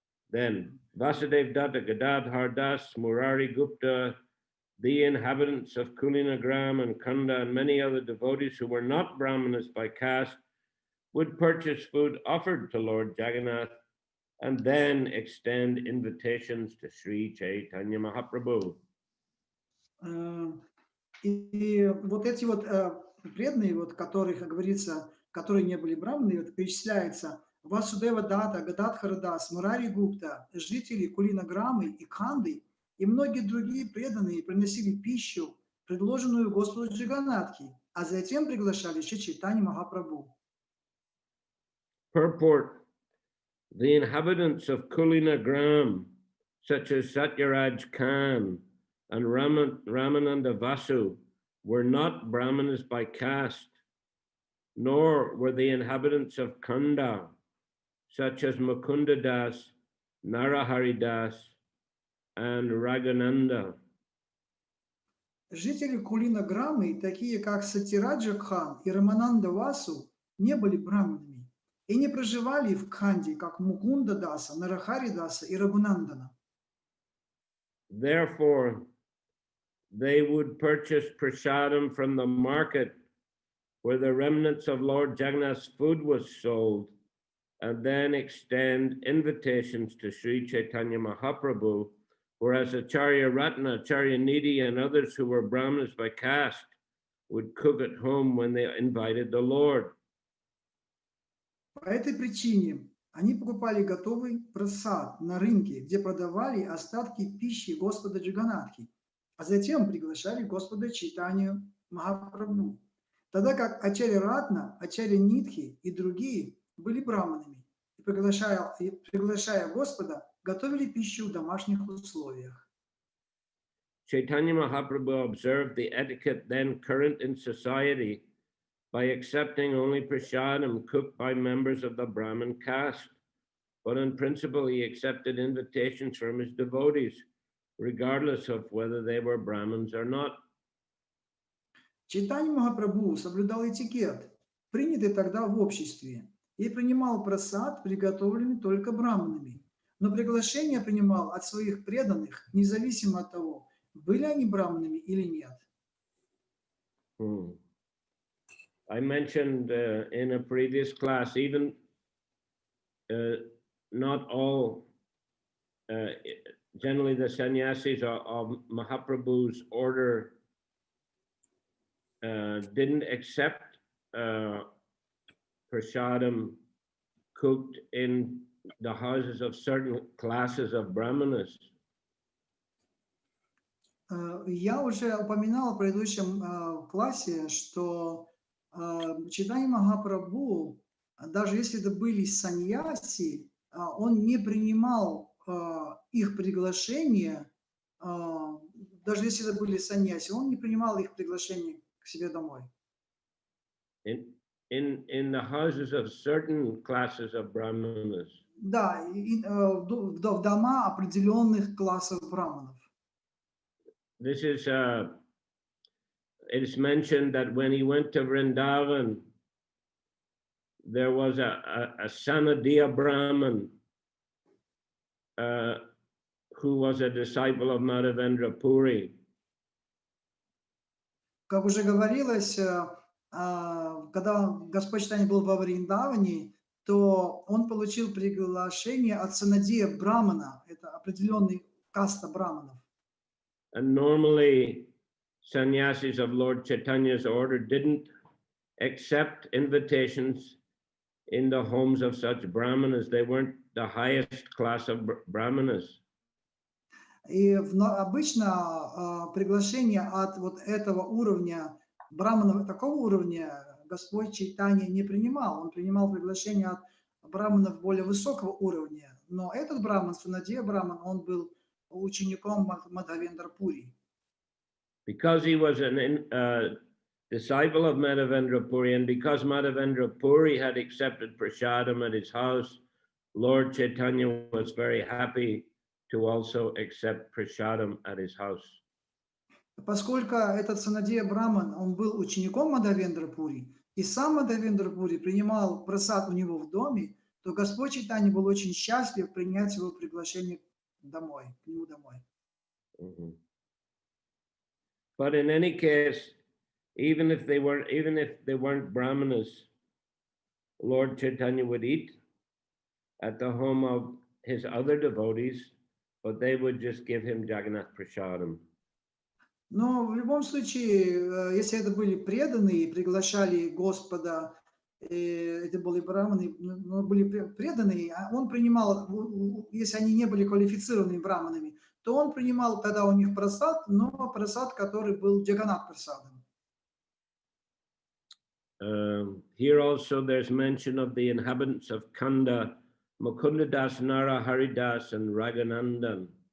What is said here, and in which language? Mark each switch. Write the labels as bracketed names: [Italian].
[English] Then Vasudev Datta Gadadhar Das Murari Gupta, the inhabitants of Kulinagram and Kanda and many other devotees who were not Brahmanas by caste would purchase food offered to Lord Jagannath and then extend invitations to Sri Chaitanya Mahaprabhu. [Russian] И вот эти вот преданные, вот, которых, как говорится, которые не были браманы, вот, перечисляются Васудева Дата, Гададхарадас, Мурари Гупта, жители Кулинаграммы и Кханды и многие другие преданные приносили пищу, предложенную Господу Джиганатхи, а затем приглашали еще Чайтанью Махапрабху. [English] Purport: the inhabitants of Kulinagram, such as Satyaraj Khan and Ramananda Vasu, were not Brahmanas by caste, nor were the inhabitants of Kanda, such as Mukunda Das, Narahari Das, and Ragananda. [Russian] Жители Кулинаграммы, такие как Сатираджа Кхан и Рамананда Васу, не были браманами и не проживали в Кханде, как Мукунда Даса, Нарахари Даса и Рагунандана. [English] Therefore, they would purchase prasadam from the market where the remnants of Lord Jagannath's food was sold, and then extend invitations to Sri Chaitanya Mahaprabhu, whereas Acharya Ratna, Acharya Nidhi, and others who were Brahmanas by caste would cook at home when they invited the Lord. [Russian] По этой причине они покупали готовый прасад на рынке, где продавали остатки пищи Господа Джаганатхи, а затем приглашали Господа Чайтанью Махапрабху. Тогда как Ачарья Ратна, Ачарья Нидхи и другие были браманами, и приглашая Господа, готовили пищу в домашних условиях. [English] Chaitanya Mahaprabhu observed the etiquette then current in society by accepting only prasadam cooked by members of the Brahmin caste. But in principle, he accepted invitations from his devotees, regardless of whether they were Brahmins or not. [Russian] Чайтанья Махапрабху соблюдал этикет, принятый тогда в обществе, и принимал прасад, приготовленный только браманами. Но приглашение принимал от своих преданных, независимо от того, были они браманами или нет. [English] I mentioned in a previous class, even not all, generally the sannyasis of Mahaprabhu's order didn't accept prasadam cooked in the houses of certain classes of brahmanas. [Russian] Я уже упоминал в предыдущем классе, что Чайтанья Махапрабху, даже если это были саньяси, он не принимал их приглашение, даже если это были саньяси, он не принимал их приглашение к себе домой. [English] In the houses of certain classes of brahmanas. [Russian] Да, в дома определенных классов браманов. [English] This is, it is mentioned that when he went to Vrindavan, there was a Sanadiya Brahman who was a disciple of Madhavendra Puri. [Russian] Как уже говорилось, когда Господь Чайтанья был во Вриндаване, то он получил приглашение от Санадия Брамана, это определенный каста браманов. [English] And normally, sannyasis of Lord Chaitanya's order didn't accept invitations in the homes of such brahmanas. They weren't the highest class of brahmanas. [Russian] И обычно приглашение от вот этого уровня, браманов такого уровня, Господь Чайтанья не принимал. Он принимал приглашение от браманов более высокого уровня. Но этот браман, Санадия Браман, он был учеником Мадхавендра Пури. [English] Because he was a disciple of Madhavendra Puri, and because Madhavendra Puri had accepted prasadam at his house, Lord Chaitanya was very happy to also accept prasadam at his house. [Russian] Поскольку этот Санадия Браман, он был учеником Мадхавендра Пури, и сам Мадхавендра Пури принимал прасад у него в доме, то Господь Чайтанья был очень счастлив принять его приглашение домой, к нему домой. [English] But in any case, even if they weren't brahmanas, Lord Chaitanya would eat at the home of his other devotees, but they would just give him Jagannath Prasadam. [Russian] Но в любом случае, если это были преданные, приглашали Господа, это были браманы, но были преданные, а он принимал, если они не были квалифицированными браманами, то он принимал тогда у них прасад, но прасад, который был джаганат прасадом. [English] Here also there's mention of the inhabitants of Kanda, Mukundadas, Nara Haridas, and Raghunandan.